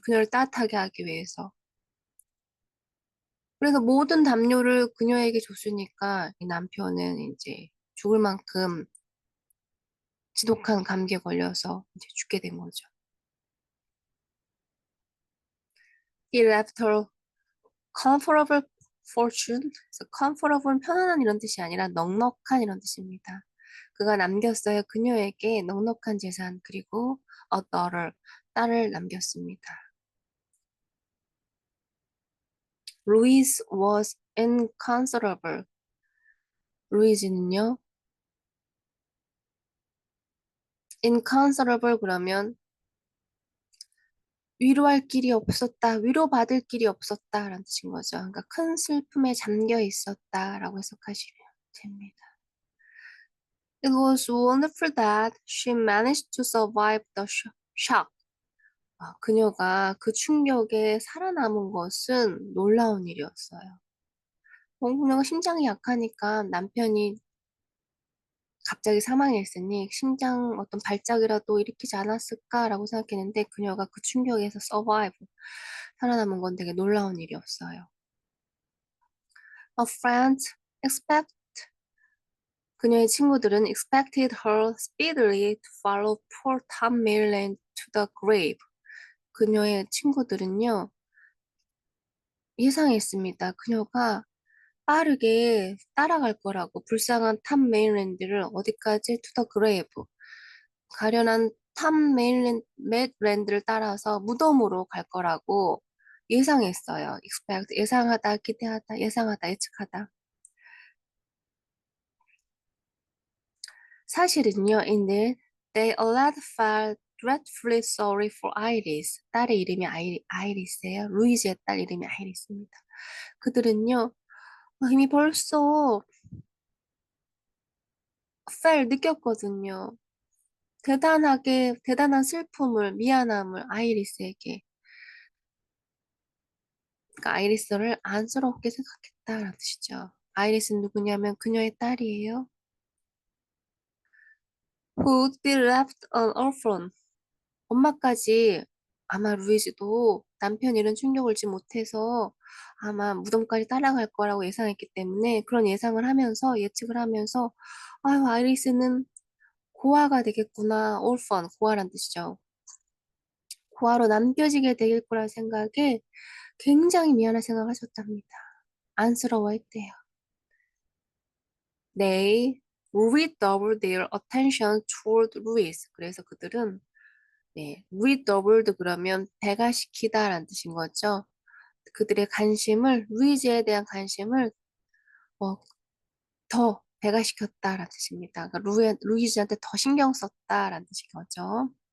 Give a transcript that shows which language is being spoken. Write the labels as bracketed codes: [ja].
[ko] 그녀를 따뜻하게 하기 위해서. 그래서 모든 담요를 그녀에게 줬으니까 이 남편은 이제 죽을 만큼 지독한 감기에 걸려서 이제 죽게 된 거죠. [en] He left her comfortable fortune. [ko] 그래서 comfortable은 편안한 이런 뜻이 아니라 넉넉한 이런 뜻입니다. 그가 남겼어요. 그녀에게 넉넉한 재산 그리고 [en] a daughter, [ko] 딸을 남겼습니다. [en] Louise was inconsolable. [ko] 루이즈는요, inconsolable 그러면 위로할 길이 없었다, 위로받을 길이 없었다라는 뜻인 거죠. 그러니까 큰 슬픔에 잠겨 있었다라고 해석하시면 됩니다. [en] It was wonderful that she managed to survive the shock. [ko] 그녀가 그 충격에 살아남은 것은 놀라운 일이었어요. 그녀가 심장이 약하니까 남편이 갑자기 사망했으니 심장 어떤 발작이라도 일으키지 않았을까라고 생각했는데 그녀가 그 충격에서 survive, 살아남은 건 되게 놀라운 일이었어요. [en] A friend expect [ko] 그녀의 친구들은 [en] expected her speedily to follow poor Tom Maryland to the grave. [ko] 그녀의 친구들은요, 예상했습니다. 그녀가 빠르게 따라갈 거라고 불쌍한 탐 메인랜드를 어디까지 [en] to the grave [ko] 가련한 탐 메인랜드를 따라서 무덤으로 갈 거라고 예상했어요. expect 예상하다, 기대하다, 예상하다, 예측하다. 사실은요, [en] in they allowed felt dreadfully sorry for Iris. [ko] 딸의 이름이 아이리스예요. 루이즈의 딸 이름이 아이리스입니다. 그들은요, 이미 벌써 느꼈거든요. 대단한 슬픔을, 미안함을 아이리스에게. 그러니까 아이리스를 안쓰럽게 생각했다라는 뜻이죠. 아이리스는 누구냐면 그녀의 딸이에요. [en] Who would be left an orphan. [ko] 엄마까지 아마 루이즈도 남편 이런 충격을 지 못해서 아마 무덤까지 따라갈 거라고 예상했기 때문에 그런 예상을 하면서 예측을 하면서 아유 아이리스는 고아가 되겠구나. orphan 고아란 뜻이죠. 고아로 남겨지게 될 거란 생각에 굉장히 미안한 생각을 하셨답니다. 안쓰러워했대요. [en] They redoubled their attention toward Louis. [ko] 그래서 그들은 네, redoubled 그러면 배가시키다라는 뜻인 거죠. 그들의 관심을 루이즈에 대한 관심을 어, 더 배가시켰다라는 뜻입니다. 그러니까 루이즈한테 더 신경 썼다라는 뜻인 거죠.